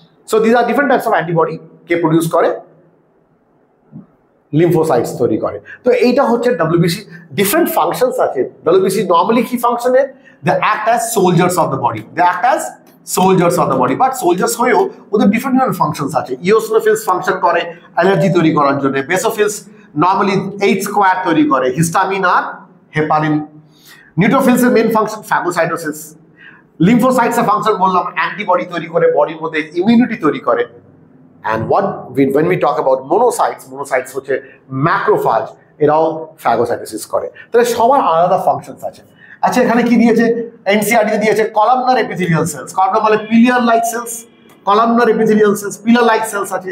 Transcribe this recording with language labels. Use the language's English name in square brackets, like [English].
[English] So these are different types of antibody [Bangla] K produce করে, lymphocytes তৈরি করে। তো এইটা হচ্ছে WBC। ডিফারেন্ট ফাংশনস আছে। WBC নর্মালি কি ফাংশনে? [English] They act as soldiers of the body. They act as soldiers of the body. But soldiers [Bangla] হয়েও ওদের ডিফারেন্ট ফাংশনস আছে। ইওসিনোফিলস ফাংশন করে অ্যালার্জি তৈরি করার জন্য। বেসোফিলস নর্মালি H স্কোয়ার তৈরি করে, হিস্টামিন আর heparin. নিউট্রোফিলসের main function phagocytosis. লিম্ফোসাইটসের function বললাম অ্যান্টিবডি তৈরি করে, বডির মধ্যে ইমিউনিটি তৈরি করে। [English] And when we talk about monocytes [Bangla] হচ্ছে ম্যাক্রোফাজ, এরাও ফ্যাগোসাইটোসিস করে। তাহলে সবার আলাদা ফাংশনস আছে। আচ্ছা, এখানে কি দিয়েছে? এনসিআরটি দিয়েছে কলামনার এপিথেলিয়াল সেলস। কলামনার মানে pillar like sales, columnar epithelial sales, pillar like sales আছে।